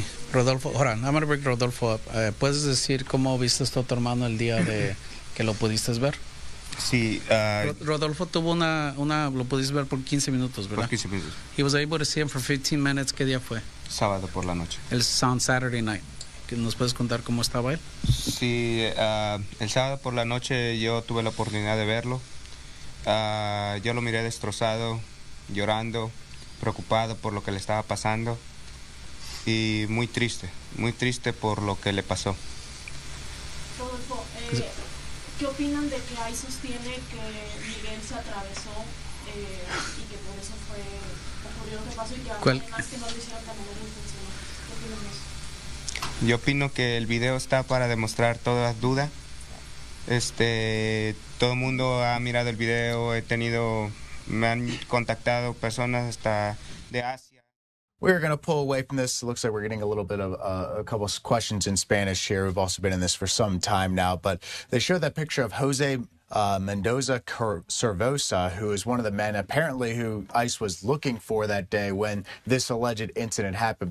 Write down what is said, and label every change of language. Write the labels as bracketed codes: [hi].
[en] Rodolfo, ahora, I'm going to bring Rodolfo up. [es] ¿Puedes decir cómo viste esto a tu hermano el día de que lo pudiste ver? Sí. Rodolfo tuvo una, lo pudiste ver por 15 minutos, ¿verdad? Por 15 minutos. [en] He was able to see him for 15 minutes. [es] ¿Qué día fue? Sábado por la noche. El [en] sound Saturday night. [es] ¿Nos puedes contar cómo estaba él? Sí, el sábado por la noche yo tuve la oportunidad de verlo. Yo lo miré destrozado, llorando, preocupado por lo que le estaba pasando. Y muy triste por lo que le pasó. Rodolfo, ¿qué opinan de que ahí sostiene que Miguel se atravesó y que por eso fue, ocurrió lo que pasó y que además que no lo hicieron tan mal intencionado? ¿Qué opinan de eso? Yo opino que el video está para demostrar todas las dudas. Todo el mundo ha mirado el video, me han contactado personas hasta de Asia. [en] We're going to pull away from this. It looks like we're getting a little bit of a couple of questions in Spanish here. We've also been in this for some time now, but they showed that picture of Jose Mendoza Cervosa, who is one of the men apparently who ICE was looking for that day when this alleged incident happened.